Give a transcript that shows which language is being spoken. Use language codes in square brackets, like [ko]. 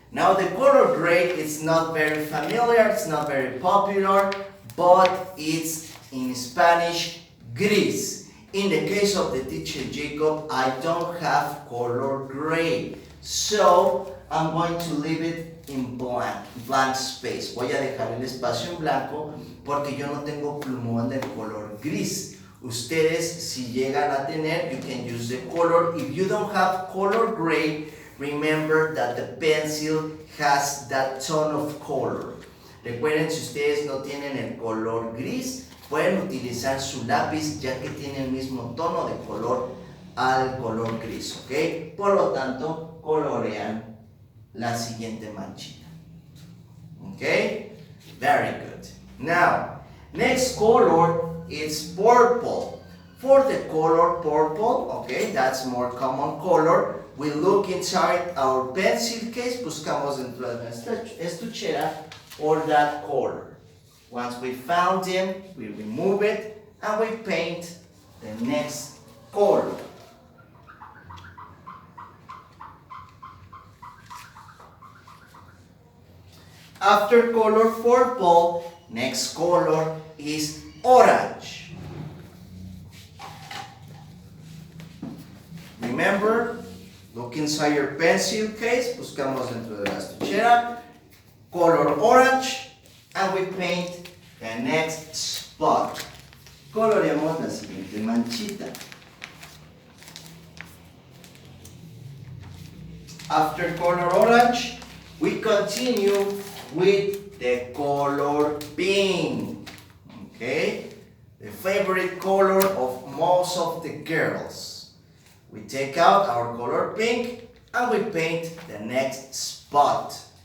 [en] Now the color gray is not very familiar, it's not very popular, but it's in Spanish gris. In the case of the teacher Jacob, I don't have color gray, so I'm going to leave it in blank space. [es] Voy a dejar el espacio en blanco porque yo no tengo plumón del color gris. Ustedes, si llegan a tener, [en] you can use the color. If you don't have color gray, remember that the pencil has that tone of color. [es] Recuerden, si ustedes no tienen el color gris, pueden utilizar su lápiz ya que tiene el mismo tono de color al color gris, ¿ok? Por lo tanto, colorean la siguiente manchita. [en] ¿Ok? Very good. Now, next color is purple. For the color purple, okay, that's more common color, we look inside our pencil case, [es] buscamos dentro de nuestra estuchera [en] for that color. Once we found them, we remove it and we paint the next color. After color purple, next color is orange. Remember, look inside your pencil case, [es] buscamos dentro de la estuchera, [en] color orange, and we paint the next spot. [es] Coloreamos la siguiente manchita. [en] After color orange, we continue with the color pink. Okay, the favorite color of most of the girls. We take out our color pink and we paint the next spot.